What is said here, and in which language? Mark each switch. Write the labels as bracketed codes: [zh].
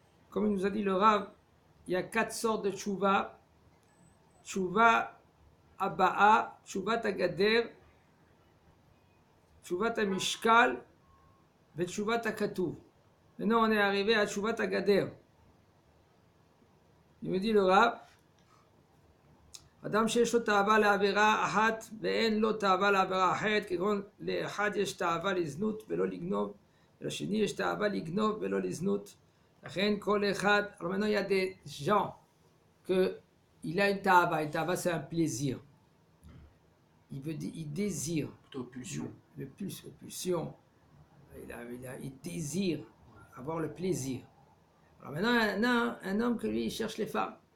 [fr] Comme il nous a dit le Rav, il y a 4 sortes de Tshuva. Tshuva Aba'a, Tshuva Tagader, Tshuva Mishkal, et Tshuva Katuv. Maintenant on est arrivé à Tshuva Tagader. Il me dit le Rav, [he] אדם שיש לו תאווה לעבירה אחת ואין לו תאווה לעבירה אחרת, כגון לאחד יש תאווה לזנות ולא לגנוב, ולשני יש תאווה לגנוב ולא לזנות. לכן כל אחד, [fr] alors maintenant il y a des gens que il a une tava c'est un plaisir. Il désire. Plutôt pulsion. Le pulsion. Il désire avoir le plaisir. Alors maintenant un homme que lui il cherche les femmes.